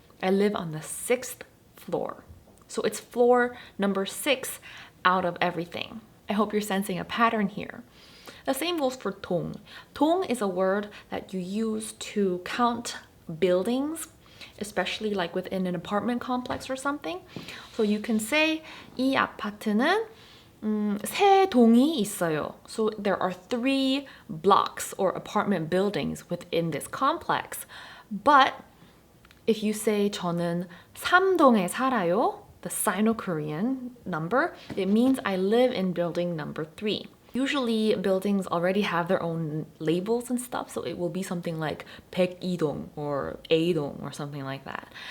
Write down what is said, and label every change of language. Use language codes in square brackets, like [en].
[en] I live on the 6th floor. So it's floor number 6 out of everything. I hope you're sensing a pattern here. The same goes for 동. 동 is a word that you use to count buildings, especially like within an apartment complex or something. So you can say [ko] 이 아파트는 세 동이 있어요. [en] So there are 3 blocks or apartment buildings within this complex. But if you say [ko] 저는 3동에 살아요, [en] the Sino-Korean number, it means I live in building number 3. Usually buildings already have their own labels and stuff, so it will be something like 102동 or A동 or something like that.